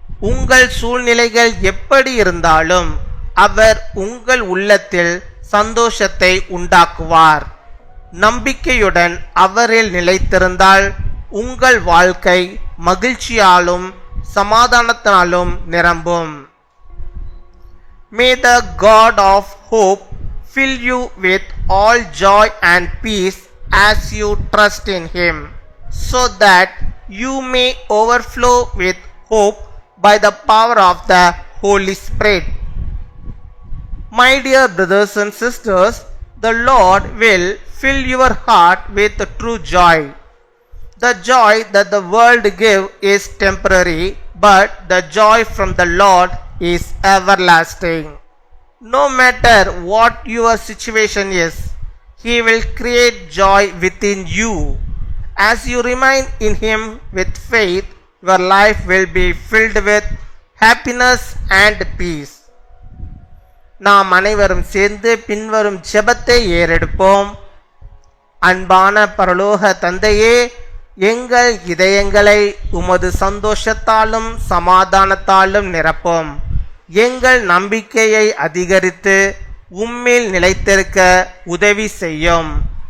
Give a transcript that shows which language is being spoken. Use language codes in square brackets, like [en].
[ta] உங்கள் சூழ்நிலைகள் எப்படி இருந்தாலும் அவர் உங்கள் உள்ளத்தில் சந்தோஷத்தை உண்டாக்குவார். நம்பிக்கையுடன் அவரில் நிலைத்திருந்தால் உங்கள் வாழ்க்கை மகிழ்ச்சியாலும் சமாதானத்தினாலும் நிரம்பும். [en] May the God of hope fill you with all joy and peace as you trust in Him, so that you may overflow with hope by the power of the Holy Spirit. My dear brothers and sisters, the Lord will fill your heart with true joy. The joy that the world gives is temporary, but the joy from the Lord is everlasting. No matter what your situation is, He will create joy within you. As you remain in Him with faith, your life will be filled with happiness and peace. [ta] நாம் அனைவரும் சேர்ந்து பின்வரும் ஜெபத்தை ஏறெடுப்போம். அன்பான பரலோக தந்தையே, எங்கள் இதயங்களை உமது சந்தோஷத்தாலும் சமாதானத்தாலும் நிரப்பும். எங்கள் நம்பிக்கையை அதிகரித்து உம்மில் நிலைத்திருக்க உதவி செய்யும்.